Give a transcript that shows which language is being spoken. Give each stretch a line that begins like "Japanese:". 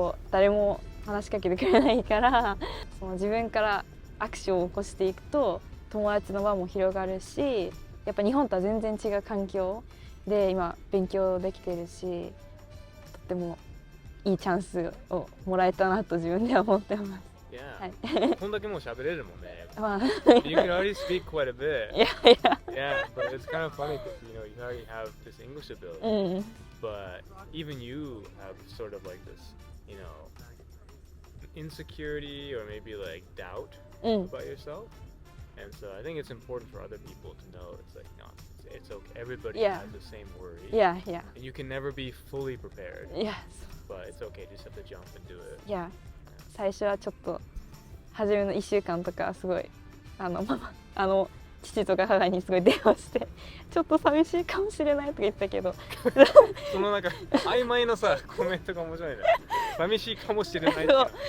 Japanese: 誰も話しかけてくれないからその自分からアクションを起こしていくと友達の輪も広がるし、やっぱ日本とは全然違う環境で今勉強できてるし、とってもいいチャンスをもらえたなと自分では思ってます。
English: Yeah.
Japanese: こんだけもう喋れるもんね。
English: You can already speak quite a bit. Yeah, but it's kind of funny because you already have this English ability. But even you have sort of like this, insecurity or maybe like doubt about yourself. And so I think it's important for other people to know it's like, no, it's okay. Everybody Yeah. has the same worry. Yeah, yeah, And you can never be fully prepared, yeah, but it's okay. Just have to jump and do it. yeah.
Japanese: 最初はちょっと初めの1週間とかすごいママ父とか母にすごい電話してちょっと寂しいかもしれないとか言ったけどそのなんか曖昧のさコメントが面白いね。寂しいかもしれないっていうのは